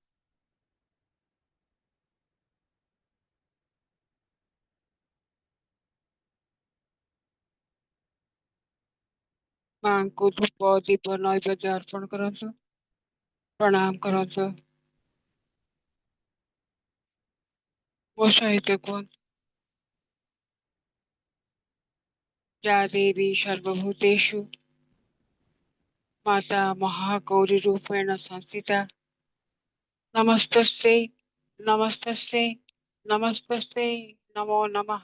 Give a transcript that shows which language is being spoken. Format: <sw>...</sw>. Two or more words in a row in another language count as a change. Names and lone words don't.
<or>ମାଙ୍କୁ ଧୂପ ଦୀପ ନୈବେଦ୍ୟ ଅର୍ପଣ କରନ୍ତୁ। ପ୍ରଣାମ କରନ୍ତୁ। ମୋ ସହିତ କୁହନ୍ତୁ।</or> <sa>या देवी सर्वभूतेषु माता महागौरीरूपेण संस्थिता नमस्तस्यै नमस्तस्यै नमस्तस्यै नमो नमः।</sa>